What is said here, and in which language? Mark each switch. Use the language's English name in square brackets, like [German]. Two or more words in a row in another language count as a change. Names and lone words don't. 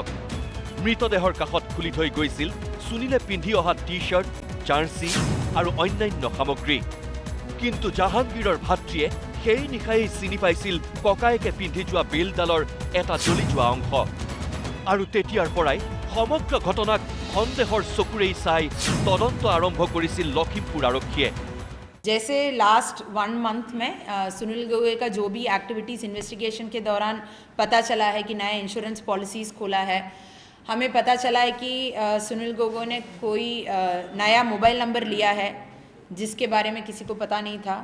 [Assamese] মৃতদেহৰ কাষত খুলি থৈ গৈছিল সুনীলে পিন্ধি অহা টি-শ্বাৰ্ট, জাৰ্চি আৰু অন্যান্য সামগ্ৰী। কিন্তু জাহাংগীৰৰ ভাতৃয়ে সেই নিশাই চিনি পাইছিল ককায়েকে পিন্ধি যোৱা বেলডালৰ এটা জ্বলি যোৱা অংশ, আৰু তেতিয়াৰ পৰাই সমগ্ৰ ঘটনাক সন্দেহৰ চকুৰেই চাই তদন্ত আৰম্ভ কৰিছিল লখিমপুৰ আৰক্ষীয়ে। [Hindi] जैसे [English] last 1 month [Hindi] में सुनील गोगोई का जो भी [English] activities investigation [Hindi] के दौरान पता चला है कि नया [English] insurance policies [Hindi] खोला है, हमें पता चला है कि सुनील गोगोई ने कोई नया [English] mobile number [Hindi] लिया है, जिसके बारे में किसी को पता नहीं था.